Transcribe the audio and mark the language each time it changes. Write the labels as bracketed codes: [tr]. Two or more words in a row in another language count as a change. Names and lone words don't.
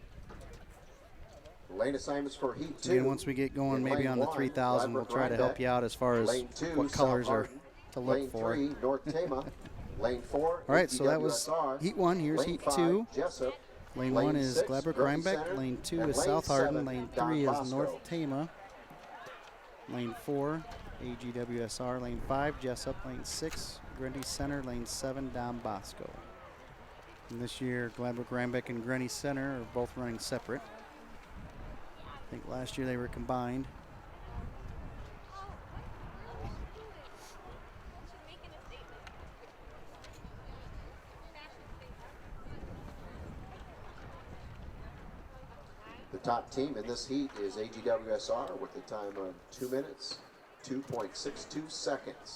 [en] Lane assignments for heat 2. Again, once we get going, In maybe lane on the 1, 3,000, we'll try to help you out as far as Lane 2, what colors South are Hardin. to look Lane for. 3, North Tama. Lane 4, All right, so that was WSR. heat 1. Here's Lane heat 5, 2. Jessup. Lane Lane 1 is 6, Gladbrook Gurney Rhinebeck. Center. Lane 2 And is lane South Hardin. 7, Lane Don 3 is Bosco. North Tama. Lane 4, AGWSR. Lane 5, Jessup. Lane 6, Grundy Center. Lane 7, Don Bosco. And this year, Gladbrook Rhinebeck and Grundy Center are both running separate. I think last year they were combined. The top team in this heat is AGWSR with a time of 2 minutes, 2.62 seconds.